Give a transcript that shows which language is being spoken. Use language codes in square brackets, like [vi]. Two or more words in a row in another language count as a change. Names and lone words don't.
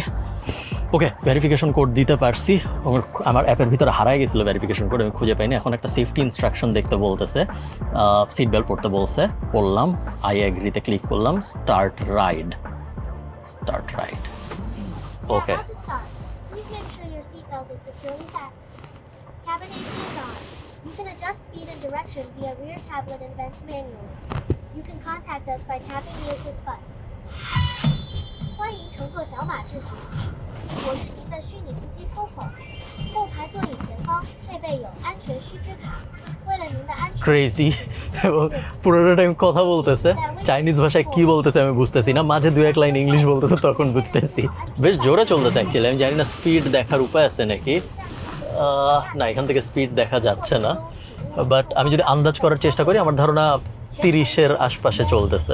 [bn] ওকে, ভেরিফিকেশন কোড দিতে পারছি। আমার অ্যাপের ভিতরে হারাই গেছিলো ভেরিফিকেশন কোড, আমি খুঁজে পাইনি। এখন একটা [en] safety instruction [bn] দেখতে বলতেছে, [en] seat belt [bn] পরতে বলছে, পড়লাম, আই এগ্রিতে ক্লিক করলাম, [en] start ride. [bn] ওকে, [en] You can adjust speed and direction via rear tablet and vents manually. You can contact us by tapping the assist button. [zh] 欢迎乘坐小马智行，我是您的虚拟司机 Coco。后排座椅前方配备有安全须知卡，为了您的安全。 [bn] ক্রেজি। এবং পুরোটা টাইম কথা বলতেছে, চাইনিজ ভাষায় কি বলতেছে আমি বুঝতেছি না, মাঝে 2-1 লাইন ইংলিশ বলতেছে তখন বুঝতেছি। বেশ জোরে চলতেছে অ্যাকচুয়ালি। আমি জানি না স্পিড দেখার উপায় আছে নাকি। না, এখান থেকে স্পিড দেখা যাচ্ছে না, বাট আমি যদি আন্দাজ করার চেষ্টা করি আমার ধারণা 30-এর আশপাশে চলতেছে।